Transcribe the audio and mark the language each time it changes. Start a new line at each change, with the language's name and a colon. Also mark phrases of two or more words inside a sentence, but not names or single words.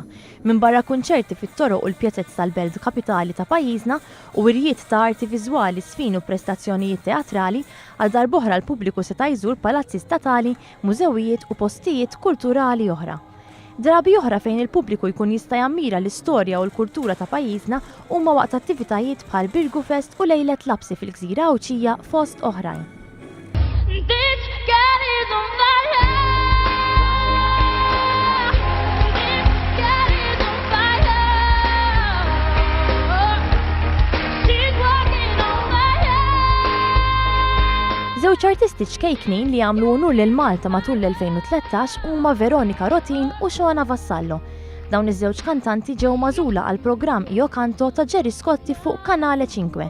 Maltese: Minn barra kunċerti fit-toroq u l-pjezzett tal-Belt kapitali ta' pajjiżna u wirjiet ta' arti viżwali, sfin u prestazzjonijiet teatrali għal darb'oħra l-pubbliku seta' jżur palazzi statali, mużewijiet u postijiet kulturali oħra. Drabi oħra fejn il-pubbliku jkun jista' jammira l-istorja u l-kultura ta' pajjiżna huma waqt attivitajiet bħal Birgu Fest u lejlet labsi fil-Gżira Awċija fost oħrajn.
English: This girl is on fire. This girl is on fire. She's walking on fire.
Maltese: Żewġ artisti ċkejknin li għamlu unur lil Malta matul l-2013 huma Veronika Rotin u Xoana Vassallo. Dawn iż-żewġ kantanti ġew magħżula għal programm Io Canto ta' Gerry Scotti fuq Kanale 5.